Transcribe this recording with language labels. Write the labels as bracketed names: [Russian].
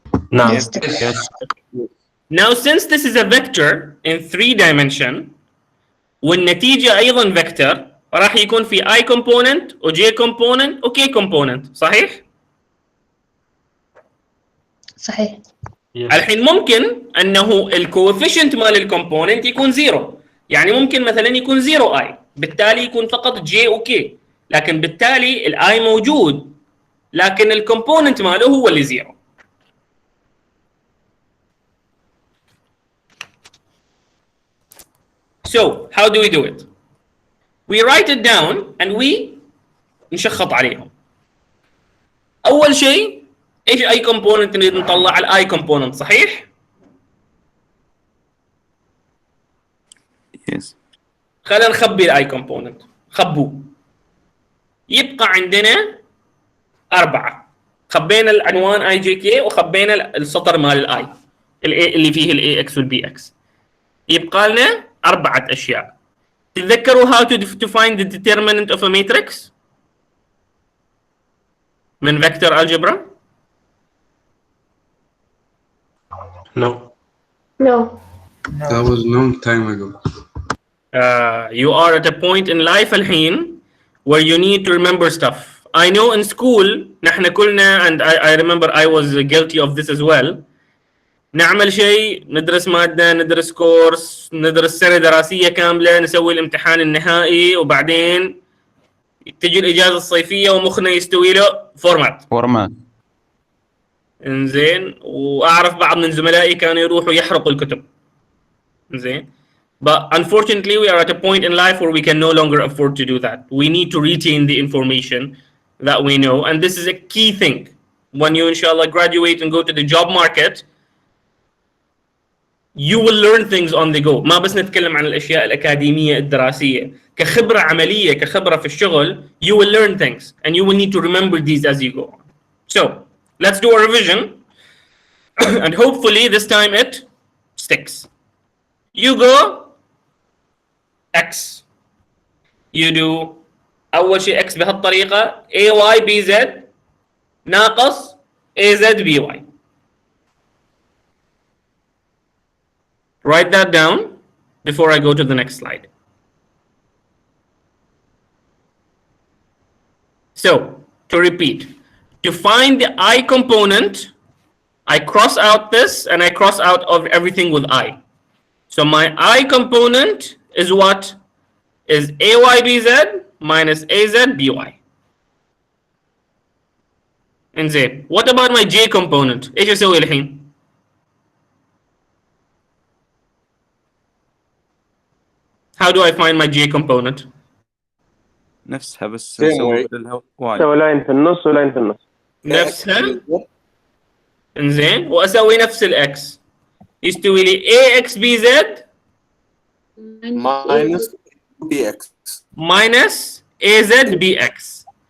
[Arabic] نعم. [English] Yes. Now, since this is a vector in 3 dimension, [Arabic] والنتيجة أيضا [English] vector, [Arabic] راح يكون في [English] I component و J component و K component، [Arabic] صحيح؟ صحيح. الحين ممكن أنه الكوفيشنت مال الكومبوننت يكون 0، يعني ممكن مثلا يكون 0 I، بالتالي يكون فقط J و K، لكن بالتالي ال I موجود، لكن الكومبوننت ماله هو اللي 0. [English] So, how do we do it? We write it down and we [Arabic] نشخط عليهم. أول شيء ايش اي كومبوننت نريد نطلع؟ الاي كومبوننت، صحيح؟ [English] Yes. [Arabic] خلينا نخبي الاي كومبوننت، خبوه. يبقى عندنا 4. خبينا العنوان اي جي كي وخبينا السطر مال الاي اللي فيه الاي اكس والبي اكس. يبقى لنا 4 اشياء. تتذكروا [English] how to find the determinant of a matrix من vector algebra؟ No. No. That was long time ago. You are at a point in life [Arabic] الحين [English] where you need to remember stuff. I know in school [Arabic] نحن كلنا, [English] and I remember I was guilty of this as well. [Arabic] نعمل شيء، ندرس مادة، ندرس كورس، ندرس سنة دراسية كاملة، نسوي الامتحان النهائي، وبعدين تجي الإجازة الصيفية ومخنا يستوي له فورمات. انزين، وأعرف بعض من زملائي كانوا يروحوا يحرقوا الكتب. انزين. [English] But unfortunately, we are at a point in life where we can no longer afford to do that. We need to retain the information that we know. And this is a key thing. When you, inshallah, graduate and go to the job market, you will learn things on the go. [Arabic] ما بس نتكلم عن الأشياء الأكاديمية الدراسية. كخبرة عملية، كخبرة في الشغل, [English] you will learn things. And you will need to remember these as you go on. So, let's do a revision. And hopefully this time it sticks. You go x. You do [Arabic] أول شيء [English] x بهالطريقة ay bz ناقص az by. Write that down before I go to the next slide. So, to repeat, to find the I component, I cross out this and I cross out of everything with I. So my I component is what? Is AYBZ minus AZBY. [Arabic] انزين. [English] What about my J component? [Arabic] ايش اسوي الحين؟ [English] How do I find my J component? [Arabic] نفسها بس نسوي بدلها واي. سوي لاين في النص ولاين في النص. نفسها. انزين، واسوي نفس الاكس. يستوي لي AXBZ [English] minus BX minus AZBX.